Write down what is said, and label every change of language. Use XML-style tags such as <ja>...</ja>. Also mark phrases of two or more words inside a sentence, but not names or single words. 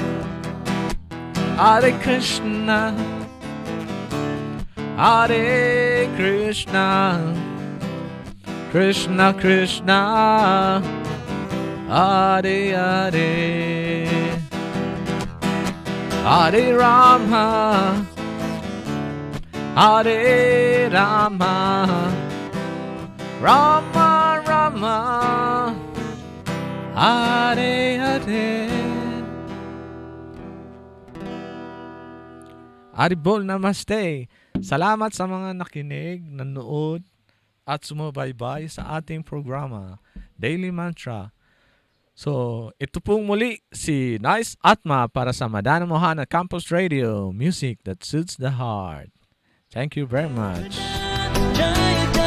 <sa>Hare Krishna, Hare Krishna, Krishna Krishna, Hare Hare, Hare Rama, Hare Rama, Rama Rama, Hare Hare. Aribol Namaste.</sa> <tl>Salamat sa mga nakinig, nanood, at sumubaybay sa ating programa, Daily Mantra. So, ito pong muli si Nice Atma para sa Madana Mohana Campus Radio,</tl> <en>music that suits the heart. Thank you very much.</en>